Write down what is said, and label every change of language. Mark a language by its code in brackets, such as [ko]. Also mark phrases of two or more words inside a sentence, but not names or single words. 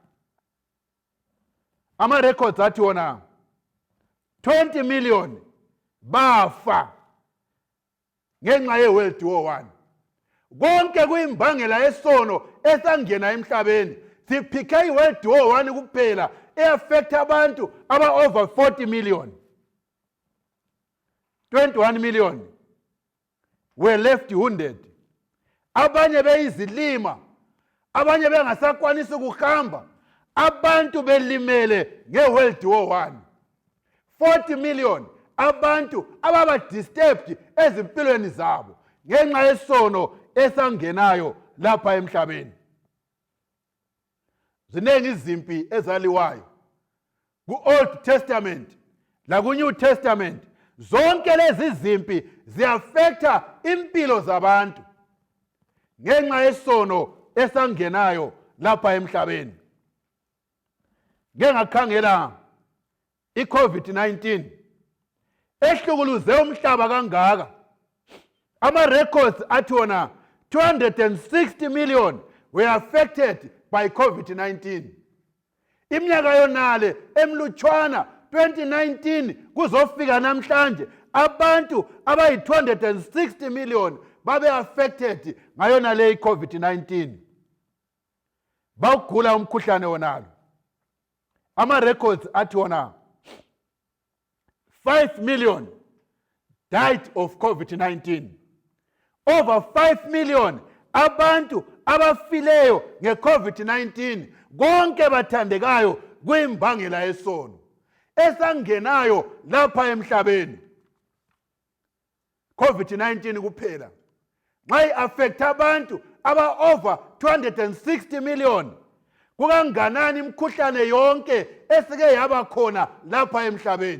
[nd] Ama-records athi wona 20 million bafa ngenxa ye-World War I. Konke kuyimbangela yesono esangena emhlabeni. Siphike i-World War I kuphela e-affecta abantu aba-over 40 million. [en] 21 million were left wounded. [nd] Abanye beyizilima, abanye bengasakwanisi ukuhamba, abantu belimele nge-World War I. 40 million abantu ababa disturbed ezimpilweni zabo ngenxa yesono esangenayo lapha emhlabeni. ziningi izimpi ezaliwayo ku-Old Testament la ku-New Testament. Zonke lezi zimpi ziaffecta impilo zabantu ngenxa yesono esangenayo lapha emhlabeni. Ngeke ngakhangela i-COVID-19 ehlukuluze umhlaba kangaka. [en] Ama records [nd] athi wona [en] 260 million were affected by COVID-19. [nd] Iminyaka yonale emlutshwana 2019 kuzofika namhlanje abantu abayi 260 million babe affected ngayona le COVID-19. Bawugula umkhuhlane wonalo. [en] Ama records [nd] athi wona [en] 5 million died of COVID-19. [nd] Over 5 million abantu abafileyo nge-COVID-19 konke bathandekayo kwimbangela yesono esangenayo lapha emhlabeni. COVID-19 kuphela nxa i-affect abantu aba-over 260 million, kukanganani imikhuhlane yonke esike yaba khona lapha emhlabeni.